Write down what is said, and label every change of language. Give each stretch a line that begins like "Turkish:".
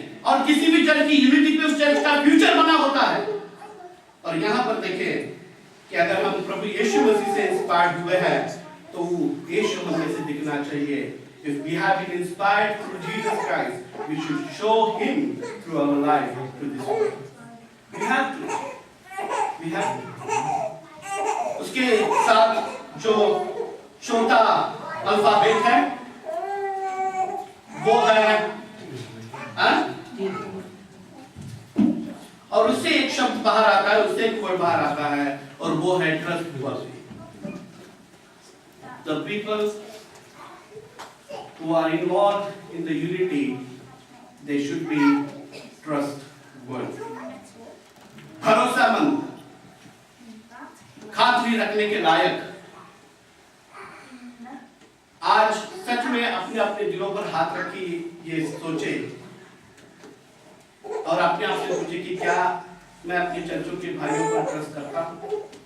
Hindi: और किसी भी चर्च की यूनिटी पे उस चर्च का फ्यूचर बना होता है। और यहाँ पर देखें कि अगर हम प्रभु यीशु मसीह से इंस्पायर्ड हुए हैं तो यीशु मसीह से दिखना चाहिए।
English: If we have been inspired through Jesus Christ, we should show Him through our life to this world. We have to.
Hindi: उसके साथ जो छोटा अल्फाबेट है वो है और उससे एक शब्द बाहर आता है, उससे एक वर्ड बाहर आता है और वो है trustworthy.
English: The people who are involved in the unity, they should be trustworthy.
Hindi: भरोसेमंद, खातिरी रखने के लायक। आज सच में अपने अपने दिलों पर हाथ रखी ये सोचे और अपने आप से पूछे कि क्या मैं अपने चर्चों के भाइयों पर ट्रस्ट करता हूँ?